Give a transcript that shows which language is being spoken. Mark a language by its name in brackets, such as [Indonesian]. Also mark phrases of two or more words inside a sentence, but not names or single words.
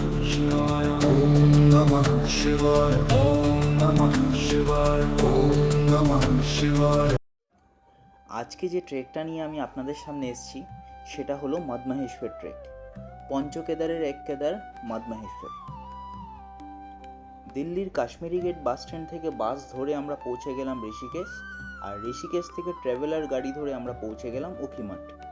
[Sanskrit] शिवाय ओम नमः शिवाय ओम नमः शिवाय ओम नमः शिवाय। [Bangla] আজকে যে ট্রেকটা নিয়ে আমি আপনাদের সামনে এসেছি সেটা হলো মদমাহেশ্বর ট্রেক। পঞ্চকেদারের এক কেদার মদমাহেশ্বর। দিল্লির কাশ্মীরি গেট বাস স্ট্যান্ড থেকে বাস ধরে আমরা পৌঁছে গেলাম ঋষিকেশ, আর ঋষিকেশ থেকে ট্রাভেলার গাড়ি ধরে আমরা পৌঁছে গেলাম উখিমঠ।